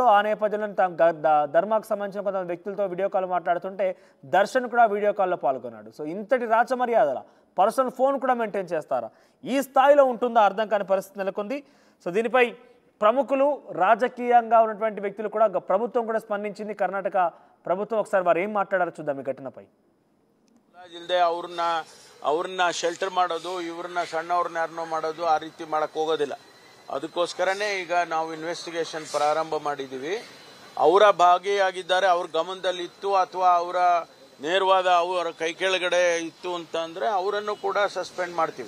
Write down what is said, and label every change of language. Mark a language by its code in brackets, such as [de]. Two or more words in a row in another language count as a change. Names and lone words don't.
[te] ఆ నేపథ్యంలో ధర్మాకు సంబంధించిన కొంతమంది వ్యక్తులతో వీడియో కాల్ మాట్లాడుతుంటే దర్శన్ కూడా వీడియో కాల్లో పాల్గొన్నాడు. సో ఇంతటి రాచ మర్యాదల పర్సనల్ ఫోన్ కూడా మెయింటైన్ చేస్తారా? ఈ స్థాయిలో ఉంటుందా అర్థం కాని పరిస్థితి నెలకొంది. సో దీనిపై ప్రముఖులు, రాజకీయంగా ఉన్నటువంటి వ్యక్తులు కూడా ప్రభుత్వం కూడా స్పందించింది. కర్ణాటక ప్రభుత్వం ఒకసారి వారు ఏం మాట్లాడారో చూద్దాం ఈ ఘటనపై. [kn] ಇಲ್ಲದೆ ಅವ್ರನ್ನ ಶೆಲ್ಟರ್ ಮಾಡೋದು, ಇವ್ರನ್ನ ಸಣ್ಣವ್ರನ್ನ ಯಾರನ್ನೋ ಮಾಡೋದು ಆ ರೀತಿ ಮಾಡಕ್ ಹೋಗೋದಿಲ್ಲ. ಅದಕ್ಕೋಸ್ಕರನೇ ಈಗ ನಾವು ಇನ್ವೆಸ್ಟಿಗೇಷನ್ ಪ್ರಾರಂಭ ಮಾಡಿದೀವಿ. ಅವರ ಭಾಗಿಯಾಗಿದ್ದಾರೆ, ಅವ್ರ ಗಮನದಲ್ಲಿ ಇತ್ತು ಅಥವಾ ಅವರ ನೇರವಾದ ಅವರ ಕೈ ಕೆಳಗಡೆ ಇತ್ತು ಅಂತಂದ್ರೆ ಅವರನ್ನು ಕೂಡ ಸಸ್ಪೆಂಡ್ ಮಾಡ್ತೀವಿ.